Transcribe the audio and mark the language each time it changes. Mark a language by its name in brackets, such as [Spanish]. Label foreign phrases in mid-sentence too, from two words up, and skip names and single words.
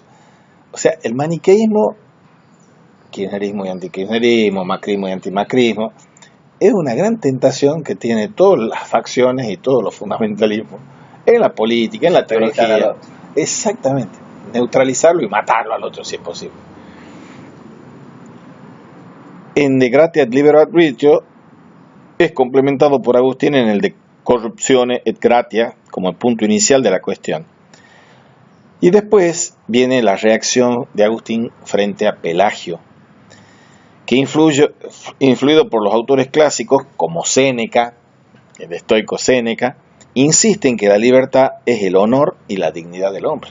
[Spanish] O sea, el maniqueísmo, kirchnerismo y antikirchnerismo, macrismo y antimacrismo, es una gran tentación que tiene todas las facciones y todos los fundamentalismos en la política, en la teología. Exactamente, neutralizarlo y matarlo al otro si es posible. En De gratia et libero arbitrio es complementado por Agustín en el de corruptione et gratia como el punto inicial de la cuestión. Y después viene la reacción de Agustín frente a Pelagio, que influido por los autores clásicos como Séneca, el estoico Séneca, insiste en que la libertad es el honor y la dignidad del hombre.